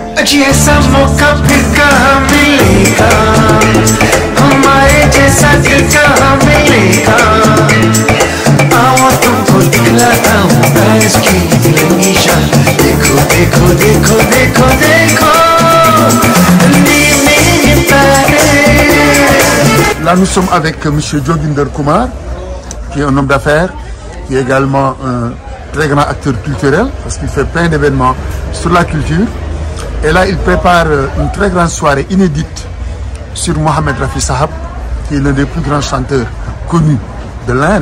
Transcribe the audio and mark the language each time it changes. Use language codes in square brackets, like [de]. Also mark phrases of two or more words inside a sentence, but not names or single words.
[hi] जैसा मौका फिर कहाँ मिलेगा, हमारे जैसा दिल कहाँ मिलेगा। आओ तुमको दिखलाता हूँ पैस की दिलों शान, देखो देखो देखो देखो देखो [fr] Là, nous sommes avec M. Joginder Kumar, qui est un homme d'affaires, qui est également un très grand acteur culturel, parce qu'il fait plein d'événements sur la culture. Et là, il prépare une très grande soirée inédite sur Mohamed Rafi Sahab, qui est l'un des plus grands chanteurs connus de l'Inde.